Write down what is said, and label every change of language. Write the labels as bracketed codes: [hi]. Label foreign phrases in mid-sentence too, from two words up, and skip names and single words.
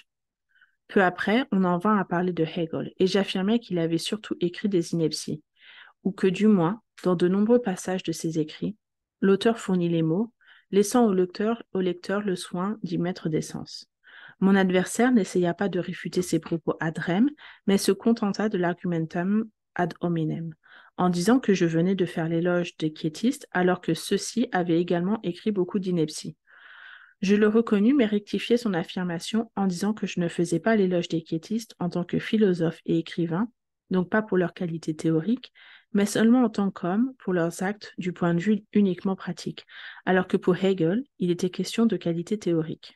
[fr] Peu après, on en vint à parler de Hegel, et j'affirmais qu'il avait surtout écrit des inepties, ou que du moins, dans de nombreux passages de ses écrits, l'auteur fournit les mots, laissant au lecteur le soin d'y mettre des sens. Mon adversaire n'essaya pas de réfuter ses propos [la] ad rem, [fr] mais se contenta de l' [la] argumentum ad hominem, [fr] en disant que je venais de faire l'éloge des quiétistes alors que ceux-ci avaient également écrit beaucoup d'inepties. Je le reconnus, mais rectifiai son affirmation en disant que je ne faisais pas l'éloge des quiétistes en tant que philosophe et écrivain, donc pas pour leur qualité théorique, mais seulement en tant qu'hommes pour leurs actes du point de vue uniquement pratique, alors que pour Hegel, il était question de qualité théorique.